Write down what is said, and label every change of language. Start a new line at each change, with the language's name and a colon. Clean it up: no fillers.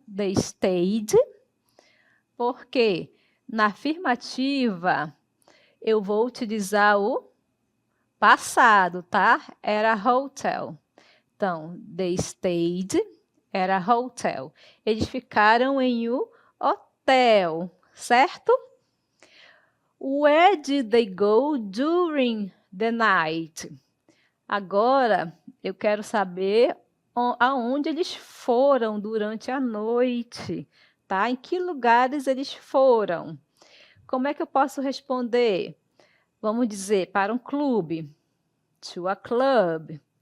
English: They stayed.
Portuguese: Porque na afirmativa, eu vou utilizar o passado, tá? Era hotel. Então,
English: they stayed,
Portuguese: era hotel. Eles ficaram em um hotel, certo?
English: Where did they go during the night?
Portuguese: Agora, eu quero saber aonde eles foram durante a noite, tá? Em que lugares eles foram? Como é que eu posso responder? Vamos dizer, para um clube.
English: To a club.